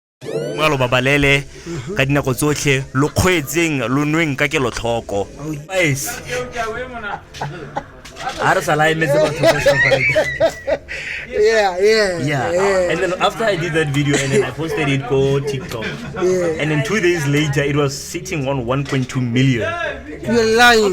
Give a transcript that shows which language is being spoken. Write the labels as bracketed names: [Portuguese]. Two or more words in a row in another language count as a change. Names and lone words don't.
[Tswana] Malo babalele ka dinako tsotlhe lo kgwetseng lo nweng ka kelo tlhoko. [English] Guys. Yeah. And then after I did that video and then I posted it on TikTok. And then 2 days later it was sitting on 1.2 million. You're lying.